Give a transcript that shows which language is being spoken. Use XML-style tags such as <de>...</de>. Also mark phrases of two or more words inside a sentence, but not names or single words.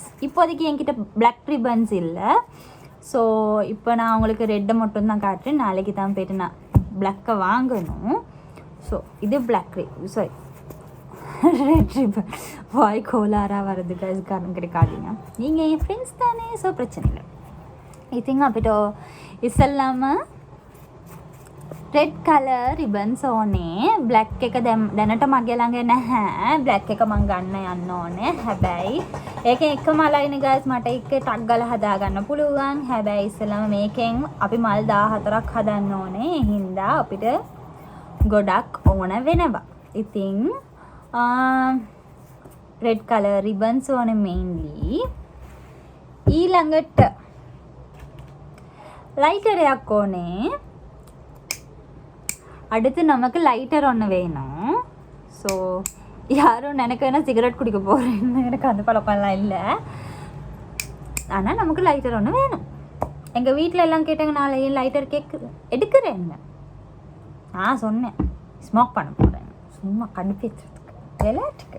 <ta>இப்போதைக்கு என்கிட்ட</ta> <en>black ribbons</en> <ta>இல்லை. ஸோ இப்போ நான் உங்களுக்கு ரெட்டை மட்டும்தான் காட்டுறேன். நாளைக்கு தான் போய்ட்டு நான் பிளாக்கை வாங்கணும். ஸோ இது</ta> <en>black sorry red ribbon.</en> <ta>வாய் கோலாராக வருது காய்ஸ், காரணம் கிடைக்காதீங்க. நீங்கள் என் ஃப்ரெண்ட்ஸ் தானே, ஸோ பிரச்சனை இல்லை.</ta> <si>ඉතින් අපිට ඉස්සල්ලාම</si> <en>red colour ribbons</en> <si>ඕනේ. බ්ලැක් එක දැනට මගේ ළඟ නැහැ. බ්ලැක් එක මම ගන්න යන්න ඕනේ. හැබැයි ඒකෙන් එකම ලයිනේ ගයිස් මට එක ටක් ගාලා හදා ගන්න පුළුවන්. හැබැයි ඉස්සල්ලාම මේකෙන් අපි මල් 14ක් හදන්න ඕනේ. ඒ හින්දා අපිට ගොඩක් ඕන වෙනවා. ඉතින්</si> <en>red colour ribbons</en> <si>ඕනේ මේන්ලි. ඊළඟට ලයිටරයක් ඕනේ.</si> <ta>அடுத்து நமக்கு லைட்டர் ஒன்று வேணும். ஸோ யாரும் நினைக்க வேணால் சிகரெட் குடிக்க போகிறேன்னு, எனக்கு அந்த பழக்கம்லாம் இல்லை. ஆனால் நமக்கு லைட்டர் ஒன்று வேணும். எங்கள் வீட்டில் எல்லாம் கேட்டாங்க, நான் ஏன் லைட்டர் எடுக்கிறேன்னு. நான் சொன்னேன் ஸ்மோக் பண்ண போகிறேன், சும்மா கடுப்பேற்றுறதுக்கு, விளையாட்டுக்கு.</ta>